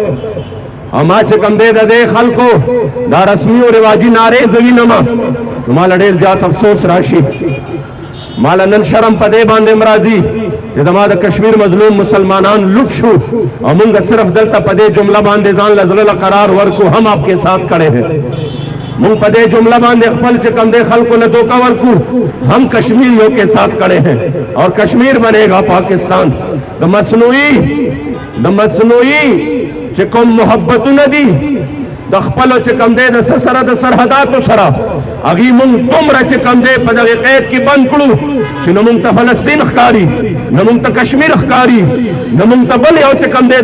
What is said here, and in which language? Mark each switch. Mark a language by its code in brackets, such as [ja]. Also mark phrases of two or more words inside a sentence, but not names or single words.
[ps] او ما چې کوم دی د دې خلکو دا رسمي او رواجي نارې زه وینم نو ماله ډېر زیات افسوس راشي ماله نن شرم په دې باندې م راځي چې زما د کشمیر مظلوم مسلمانان لوټ شو او مونږ صرف دلته په دې جمله باندې ځان له زړه قرار ورکو [ur] هم آپ کے ساتھ کھڑے ہیں [ps] مونږ په دې جمله باندې خپل چې کوم دی خلکو له دوکه ورکو [ur] هم کشمیریوں کے ساتھ کھڑے ہیں اور کشمیر بنے گا پاکستان [ps] د مصنوعي چې کوم محبتونه دي د خپلو چې کوم دی د څه سره د سرحداتو سره هغې مونږ دومره چې کوم دی په دغې قید کې بند کړو چې نه مونږ ته فلسطین ښکاري نه مونږ ته کشمیر ښکاري نه مونږ ته بل یو چې کوم دی د